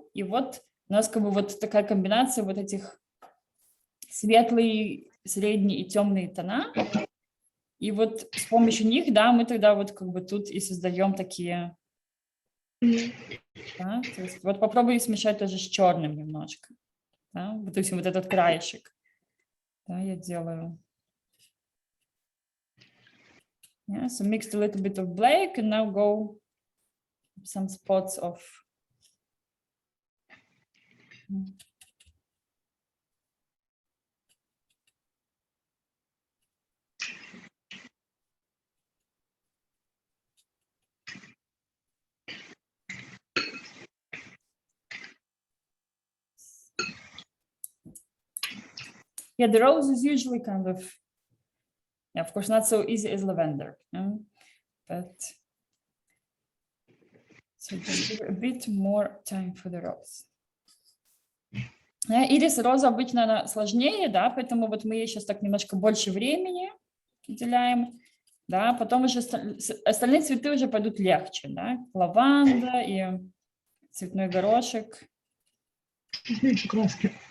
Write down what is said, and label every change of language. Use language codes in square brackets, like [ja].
[ru] И вот у нас как бы вот такая комбинация вот этих светлые, средние и темные тона. И вот с помощью них, да, мы тогда вот как бы тут и создаем такие... Да? То есть вот попробуй смешать тоже с черным немножко. Да? Вот, то есть вот этот краешек. Да, я делаю. [en] Yeah, so mixed a little bit of black and now go some spots of... Yeah, the rose is usually kind of, yeah, of course, not so easy as lavender, but so just give a bit more time for the rose. [ru] Ирис, роза обычно она сложнее, да, поэтому вот мы ей сейчас так немножко больше времени уделяем, да, потом уже остальные цветы уже пойдут легче, да, лаванда и цветной горошек. Меньше краски.